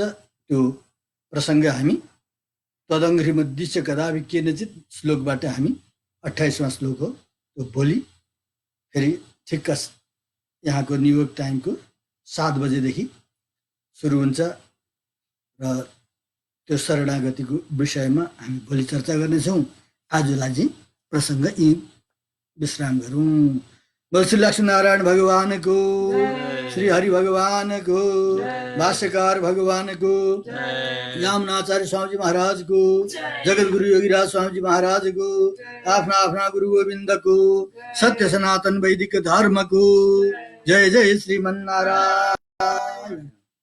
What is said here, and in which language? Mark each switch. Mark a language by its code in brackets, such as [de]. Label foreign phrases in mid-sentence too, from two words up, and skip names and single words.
[ne] त्यो प्रसङ्ग हामी [sa] तदङ्घ्रिमद्दिश्य कदापि केनचित् [ne] श्लोकबाट हामी 28वां श्लोक हो, त्यो भोलि फेरि ठिक्क यहाँको न्युयोर्क टाइमको 7 बजेदेखि सुरु हुन्छ र त्यो शरणागतिको विषयमा हामी भोलि चर्चा गर्नेछौँ। आजलाई चाहिँ प्रसङ्ग यी विश्राम गरौँ। बोल श्री लक्ष्मीनारायण भगवानको। श्री हरि भगवान को, भाष्यकार भगवान को, यामुनाचार्य स्वामी जी महाराज को, जगत गुरु योगीराज स्वामी जी महाराज को, आफ्ना आफ्ना गुरु गोविंद को, सत्य सनातन वैदिक धर्म को। जय जय श्रीमन्नारायण।